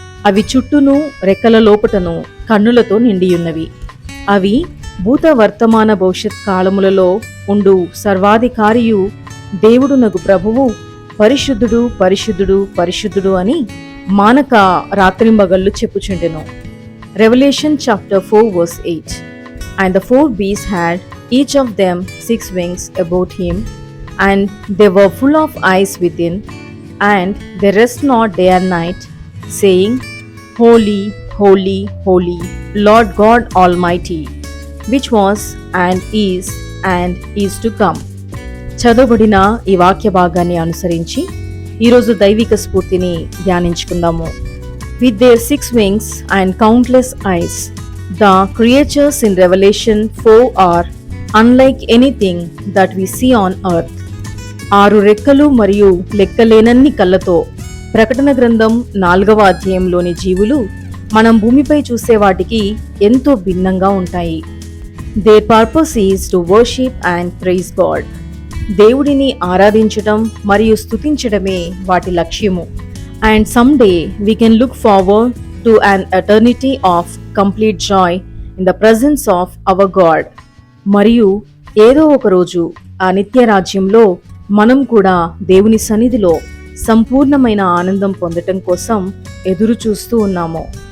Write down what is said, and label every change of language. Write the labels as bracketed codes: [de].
[te] అవి చుట్టూను రెక్కల లోపటను కన్నులతో నిండియున్నవి. అవి భూత వర్తమాన భవిష్యత్ కాలములలో ఉండు సర్వాధికారియు దేవుడునగు ప్రభువు పరిశుద్ధుడు పరిశుద్ధుడు పరిశుద్ధుడు అని మానక రాత్రింబగళ్ళు చెప్పుచుండెను. [en] Revelation chapter 4 verse 8. And the 4 beasts had each of them 6 wings about him, and they were full of eyes within, and they rest not day and night, saying, Holy, holy, holy, Lord God Almighty, which was and is to come. [te] చదవబడిన ఈ వాక్య భాగాన్ని అనుసరించి ఈరోజు దైవిక స్ఫూర్తిని ధ్యానించుకుందాము. [en] With their 6 wings and countless eyes, the creatures in Revelation 4 are unlike anything that we see on earth. [te] 6 రెక్కలు మరియు లెక్కలేనన్ని కళ్ళతో ప్రకటన గ్రంథం 4వ అధ్యాయంలోని జీవులు మనం భూమిపై చూసే వాటికి ఎంతో భిన్నంగా ఉంటాయి. [en] Their purpose is to worship and praise God. [te] దేవుడిని ఆరాధించటం మరియు స్తుతించడమే వాటి లక్ష్యము. [en] And someday we can look forward to an eternity of complete joy in the presence of our God. [te] మరియు ఏదో ఒక రోజు ఆ నిత్య రాజ్యంలో మనం కూడా దేవుని సన్నిధిలో సంపూర్ణమైన ఆనందం పొందటం కోసం ఎదురు చూస్తూ ఉన్నాము.